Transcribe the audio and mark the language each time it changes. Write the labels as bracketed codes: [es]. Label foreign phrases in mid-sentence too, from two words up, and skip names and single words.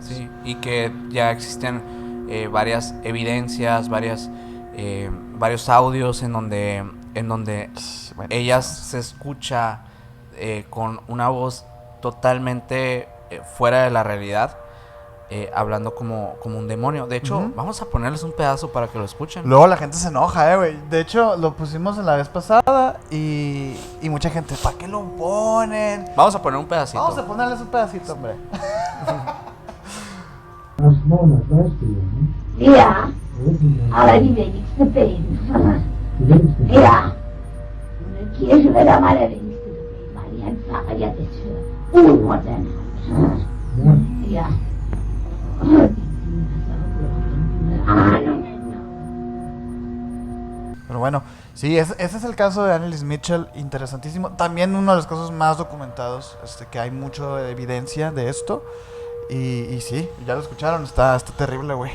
[es] Sí, y que ya existen varias evidencias, varios audios en donde bueno, ella se escucha con una voz totalmente fuera de la realidad, hablando como un demonio. De hecho, vamos a ponerles un pedazo para que lo escuchen. Luego la gente se enoja, güey. De hecho, lo pusimos en la vez pasada y mucha gente, ¿para qué lo ponen? Vamos a poner un pedacito. Vamos a ponerles un pedacito, hombre. [de] Ja, aber die wenigste beten. Ja. Und in der Kirche wird am allerwenigsten gebeten, weil die ein Pfarrer ja das für unmodern hat. Ja. [es] Pero bueno, sí, ese es el caso de Anneliese Mitchell, interesantísimo. También uno de los casos más documentados, que hay mucha evidencia de esto. Y sí, ya lo escucharon, está terrible, güey.